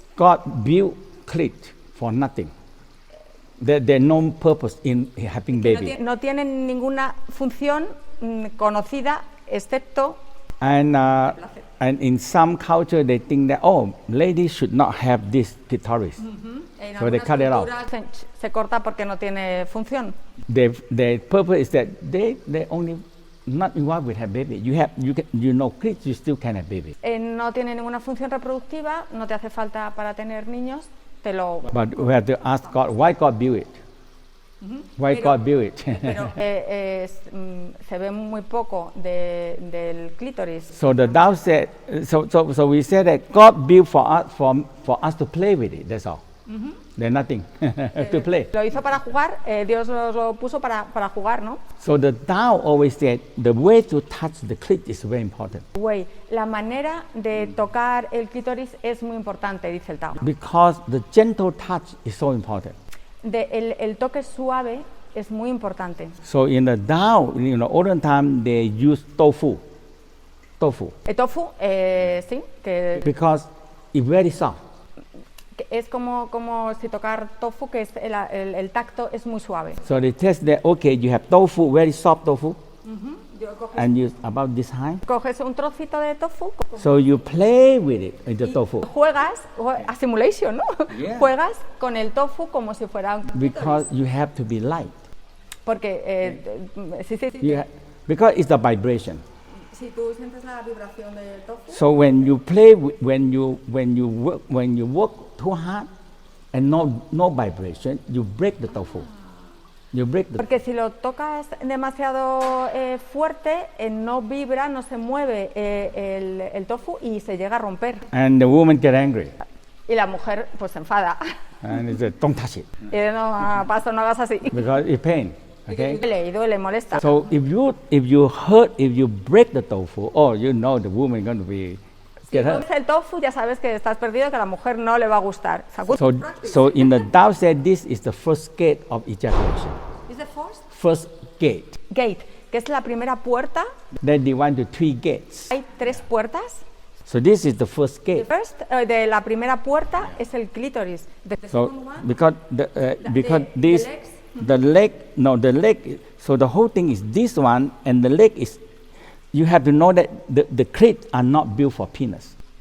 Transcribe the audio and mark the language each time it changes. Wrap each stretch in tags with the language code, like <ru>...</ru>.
<en>God built clit for nothing. There's no purpose in having baby.</en> <es>No tienen ninguna función conocida excepto</es> <en>and in some culture they think that ladies should not have this clitoris. So they cut it off.</en> <es>Se corta porque no tiene función.</es> <en>The purpose is that they only not involved with have baby. Clit, you still can have baby.</en> <es>No tiene ninguna función reproductiva, no te hace falta para tener niños,</es> <en>But we have to ask God, why God built it? Why God built it?</en> <es>Pero se ve muy poco del clítoris.</es> <en>So the Tao said, so we said that God built for us to play with it. That's all. There's nothing to play.</en> <es>Lo hizo para jugar, Dios lo puso para jugar, ¿no?</es> <en>So the Tao always said the way to touch the clit is very important.</en> <es>La manera de tocar el clítoris es muy importante, dice el Tao.</es> <en>Because the gentle touch is so important.</en> <es>El toque suave es muy importante.</es> <en>So in the Tao, olden time they use tofu.</en> <es>El tofu, sí,</es> <en>because it's very soft.</en> <es>Es como si tocar tofu, que es el tacto es muy suave.</es> <en>So they test that, you have tofu, very soft tofu, and you about this high.</en> <es>Coges un trocito de tofu.</es> <en>So you play with it, with the tofu.</en> <es>Juegas,</es> <en>a simulation,</en> <es>¿no?</es> <en>Yeah.</en> <es>Juegas con el tofu como si fuera un</es> <en>Because you have to be light.</en> <es>Porque, sí.</es> <en>Because it's the vibration.</en> <es>Si tú sientes la vibración del tofu.</es> <en>So when you play, when you work too hard and no vibration, you break the tofu.</en> <es>Porque si lo tocas demasiado fuerte, no vibra, no se mueve el tofu y se llega a romper.</es> <en>And the woman get angry.</en> <es>Y la mujer pues se enfada.</es> <en>And they say, don't touch it.</en> <es>Y no, pastor, no hagas así.</es> <en>Because it's pain. Okay.</en> <es>Y duele, molesta.</es> <en>So if you break the tofu, oh, you know the woman is going to be get hurt.</en> <es>El tofu ya sabes que estás perdido, que a la mujer no le va a gustar.</es> <en>So in the Tao said this is the first gate of ejaculation. Is the First gate. gate,</en> <es>que es la primera puerta.</es> <en>Then divide into 3 gates.</en> <es>Hay 3 puertas.</es> <en>So this is the first The gate. first,</en> <es>de la primera puerta es el clítoris.</es> <en>So because this the leg so the whole thing is this one and the leg is you have to know that the clit are not built for penis.</en>